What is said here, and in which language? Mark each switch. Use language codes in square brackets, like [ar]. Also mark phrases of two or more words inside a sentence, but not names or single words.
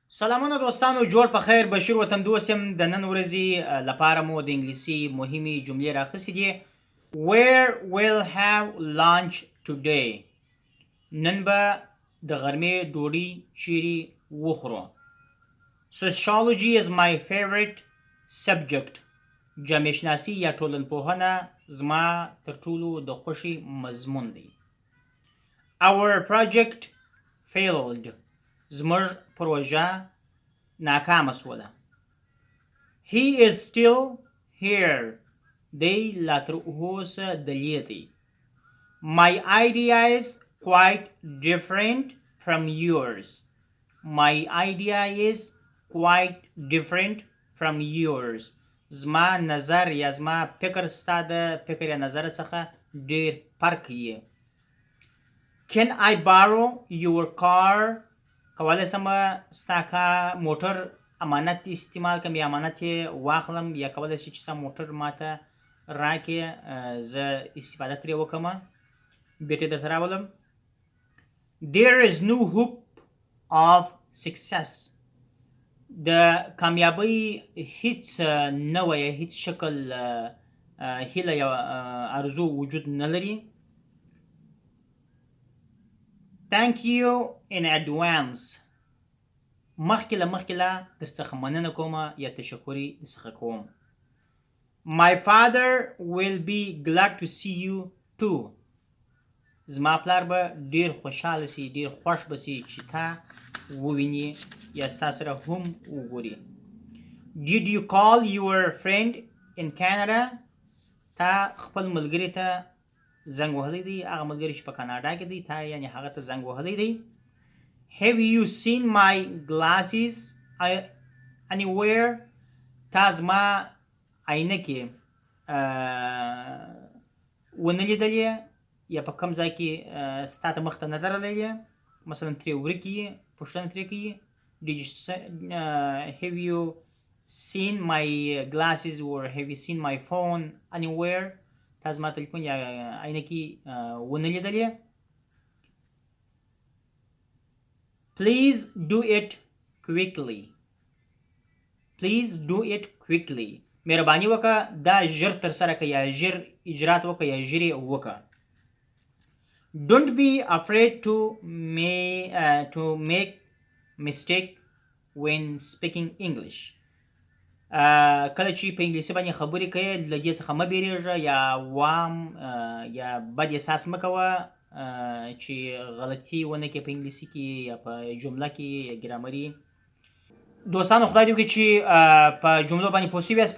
[ps] سلامونه دوستانو، جوړ په خیر. بشیر وطندوست یم. د نن ورځې لپاره مو د انګلیسي مهمې جملې راخیستې دي. [en] Where will have lunch today؟ [ps] نن به د غرمې ډوډۍ چیرې وخورو. [en] Sociology is my favorite subject. [ps] جامعه شناسي یا ټولنپوهنه زما تر ټولو د خوښې مضمون دی. [en] Our project failed. [ps] زموږ پروژه ناکامه شوله. [en] He is still here. [ps] دی لا تر اوسه دلې دی. [en] My idea is quite different from yours. My idea is quite different from yours. [ps] زما نظر یا زما فکر ستا د فکر یا نظر څخه ډیر فرق یې. [en] Can I borrow your car؟ [ps] کولی سم ستا موټر امانت استعمال کړم یا امانت یې واخلم، یا کولی شي چې ستا موټر ماته راکړې زه استفاده ترې وکړم. بیرته درته راولم. [en] There is no hope of success. [ps] د کامیابۍ هیڅ نوع یا هیڅ شکل هیله یا ارزو وجود نه لري. [en] Thank you in advance. [ps] مخکې له در څخه مننه کوم یا تشکري څخه کوم. [en] My father will be glad to see you too. [ps] زما پلار به ډیر خوشحاله سي، ډیر خوښ به سي چې تا وویني یا ستا سره هم وګوري. [en] Did you call your friend in Canada؟ [ps] تا خپل ملګري ته زنګ وهلی دی، هغه ملګری چې په کاناډا کې دی، تا یعنې هغه ته زنګ وهلی دی. [en] Have you seen my glasses anywhere؟ [ps] تا زما عینکې ونه لیدلې یا په کوم ځای کې ستا ته مخ ته نه درغلی، مثلا ترې ورکې یې، پوښتنه ترې کوي. [en] Have you seen my glasses or have you seen my phone anywhere؟ [ps] تا زما تلیفون یا عینکې ونه لیدلې. [en] Please do it quickly. Please do it quickly. [ps] مهرباني وکړه دا ژر ترسره کړه یا ژر اجرات وکړه یا ژر یې وکړه. [en] Don't be afraid to make mistake when speaking English. [ps] کله چې په انګلیسي باندې خبرې کوې له دې څخه مه بیریږه یا وام یا بد احساس مه کوه چې غلطي ونه کړې په انګلیسي کې یا په جمله کې یا ګرامري. دوستانو خدای دې وکړي چې په جملو باندې پوه شوي یاست.